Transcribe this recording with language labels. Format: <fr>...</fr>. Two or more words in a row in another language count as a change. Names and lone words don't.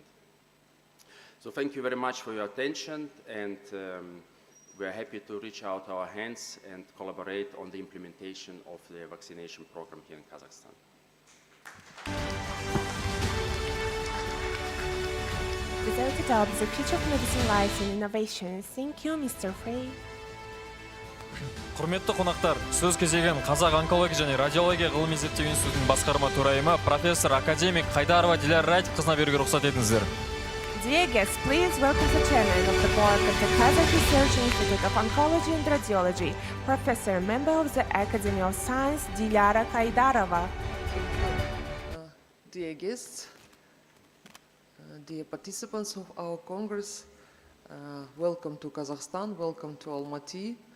<en>So thank you very much for your attention, and we are happy to reach out our hands and collaborate on the implementation of the vaccination program here in Kazakhstan. Without a doubt, the future of medicine lies in innovation. Thank you, Mr. Frey.</en> <kk>Құрметті қонақтар, сөз кезеген Қазақ онкология және радиология ғылыми зерттеу институтының басқарма төрайымы профессор академик Қайдарова Диляра Радиқызына беруге рұқсат етіңіздер.</kk> <en>Dear guests, please welcome the chairman of the board of the Kazakh Research Institute of Oncology and Radiology, professor, member of the Academy of Science, Dilyara Kaydarova. Dear guests, dear participants of our Congress, welcome to Kazakhstan, welcome to Almaty.</en>